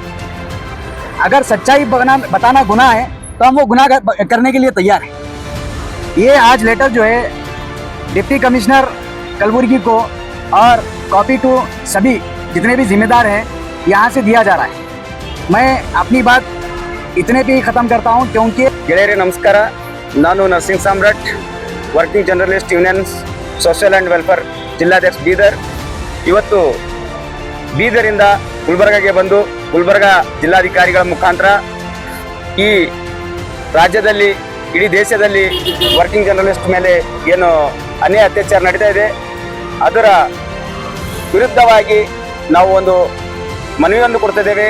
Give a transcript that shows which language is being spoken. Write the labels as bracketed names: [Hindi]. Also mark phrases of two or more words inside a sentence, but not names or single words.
[Hindi] अगर सच्चाई बताना गुनाह है तो हम वो गुनाह करने के लिए तैयार हैं। ये आज लेटर जो है [English] deputy commissioner [Hindi] कलबुर्गी को और [English] copy to [Hindi] सभी जितने भी जिम्मेदार हैं यहाँ से दिया जा रहा है। मैं अपनी बात इतने पे ही ख़त्म करता हूँ, क्योंकि [Kannada] ಗೆಳೆಯರೇ ನಮಸ್ಕಾರ, ನಾನು ನರ್ಸಿಂಗ್ ಸಾಮ್ರಾಟ್, ವರ್ಕಿಂಗ್ ಜರ್ನಲಿಸ್ಟ್ ಯೂನಿಯನ್ಸ್ ಸೋಷಿಯಲ್ ಆ್ಯಂಡ್ ವೆಲ್ಫೇರ್ ಜಿಲ್ಲಾಧ್ಯಕ್ಷ ಬೀದರ್। ಇವತ್ತು ಬೀದರಿಂದ ಗುಲ್ಬರ್ಗಾಗೆ ಬಂದು ಗುಲ್ಬರ್ಗಾ ಜಿಲ್ಲಾಧಿಕಾರಿಗಳ ಮುಖಾಂತರ ಈ ರಾಜ್ಯದಲ್ಲಿ ಇಡೀ ದೇಶದಲ್ಲಿ [English] working journalist [Kannada] ಮೇಲೆ ಏನು ಅನ್ಯಾಯ ಅತ್ಯಾಚಾರ ನಡೀತಾ ಇದೆ, ಅದರ ವಿರುದ್ಧವಾಗಿ ನಾವು ಒಂದು ಮನವಿಯನ್ನು ಕೊಡ್ತಿದ್ದೇವೆ।